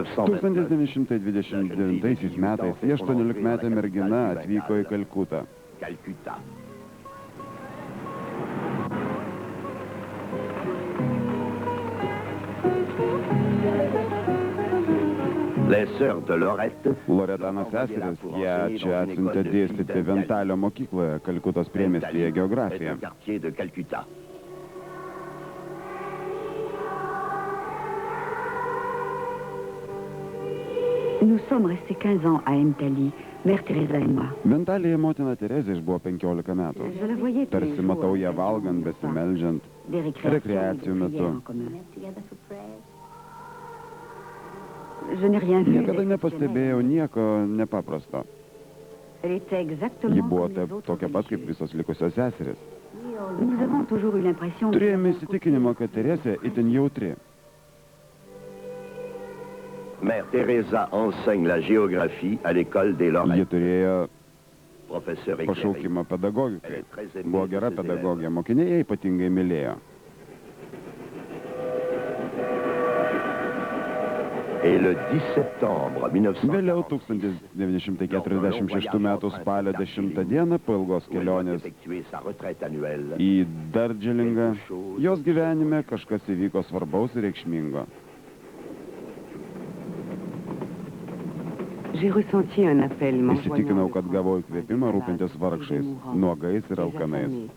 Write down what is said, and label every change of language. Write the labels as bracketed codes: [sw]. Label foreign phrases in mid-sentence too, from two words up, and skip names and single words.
[lt] 1929 metais 18-metė mergina atvyko į Kalkutą. [fr] Calcutta. Les sœurs de [lt] Loretano seseris ją čia atsiuntė dėstyti Ventalio mokykloje, Kalkutos priemiestyje geografiją. [fr] Nous sommes restés 15 ans à Emtali, Mère Teresa et moi. [lt] Ventalyje motina Terezė išbuvo 15 metų. Tarsi matau ją valgant, besimeldžiant, rekreacijų metu. Niekada nepastebėjau nieko nepaprasto. Ji buvo tokia pat kaip visos likusios seserys. Turėjome įsitikinimą, kad Terezė itin jautri. [fr] Mère Teresa enseigne la géographie à l'école des Lorraines. [lt] Ji turėjo pašaukimą pedagogikai. Buvo gera pedagogė, mokiniai ją ypatingai mylėjo. [fr] Et le 10 septembre 1900. [lt] Vėliau 1946 metų spalio 10 dieną po ilgos kelionės į Dardželingą jos gyvenime kažkas įvyko svarbaus ir reikšmingo. Įsitikinau, kad gavau įkvėpimą rūpintis vargšais, nuogais ir alkanais.